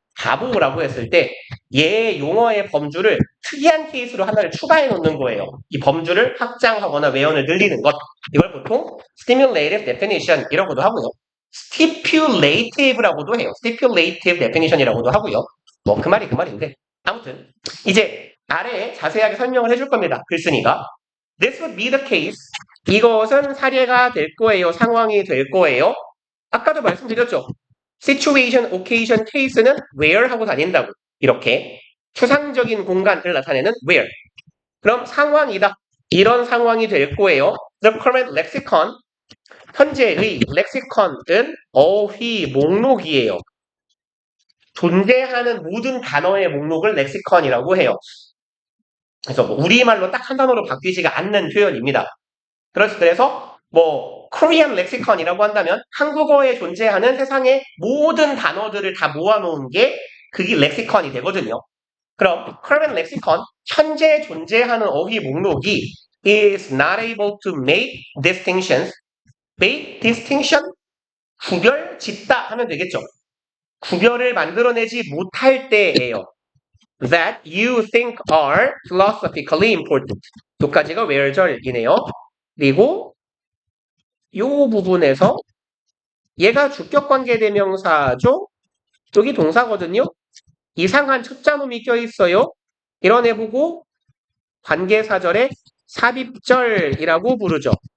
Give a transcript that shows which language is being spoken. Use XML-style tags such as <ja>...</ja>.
<ko>바보라고 했을 때 얘 용어의 범주를 특이한 케이스로 하나를 추가해 놓는 거예요. 이 범주를 확장하거나 외연을 늘리는 것. 이걸 보통 stimulative definition 이라고도 하고요. stipulative라고도 해요. stipulative definition이라고도 하고요. 뭐 그 말인데 아무튼 이제 아래에 자세하게 설명을 해줄 겁니다. 글쓴이가</ko> <en>This would be the case.</en> <ko>이것은 사례가 될 거예요. 상황이 될 거예요. 아까도 말씀드렸죠. situation, occasion, case는 where 하고 다닌다고. 이렇게 추상적인 공간을 나타내는 where. 그럼 상황이다. 이런 상황이 될 거예요.</ko> <en>The current</en> <ko>lexicon, 현재의 lexicon은 어휘 목록이에요. 존재하는 모든 단어의 목록을 lexicon이라고 해요. 그래서 우리말로 딱 한 단어로 바뀌지가 않는 표현입니다. 그래서 Korean lexicon이라고 한다면 한국어에 존재하는 세상의 모든 단어들을 다 모아놓은 게 그게 lexicon이 되거든요. 그럼</ko> <en>Korean lexicon,</en> <ko>현재 존재하는 어휘 목록이</ko> <en>is not able to make distinctions.</en> <ko>make distinction? 구별 짓다 하면 되겠죠. 구별을 만들어내지 못할 때예요.</ko> <en>That you think are philosophically important.</en> <ko>여기까지가 where절이네요. 그리고 이 부분에서 얘가 주격관계대명사죠? 여기 동사거든요. 이상한 첫자놈이 껴있어요. 이런 애 보고 관계사절의 삽입절이라고 부르죠.</ko>